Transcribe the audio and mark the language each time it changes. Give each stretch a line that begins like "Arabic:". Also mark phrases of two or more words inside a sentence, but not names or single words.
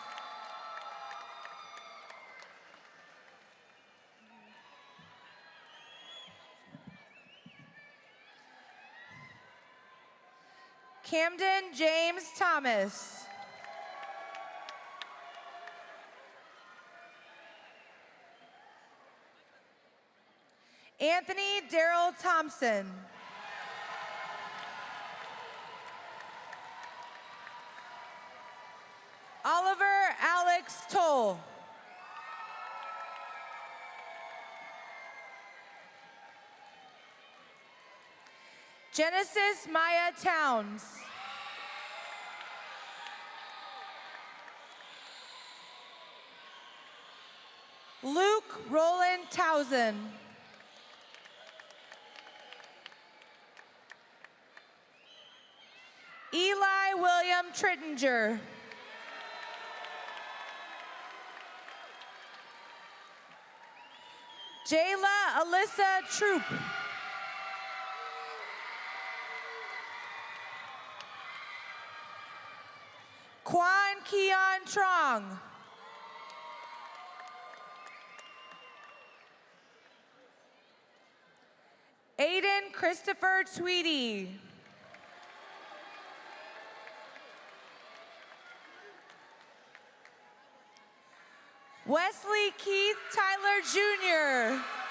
English: Camden James Thomas. Anthony Darrell Thompson. Oliver Alex Toll. Genesis Maya Towns. Luke Roland Towson. Eli Trittinger. Jayla Alyssa Troop. Quan Keon Trong. Aiden Christopher Tweedy. Wesley Keith Tyler Jr.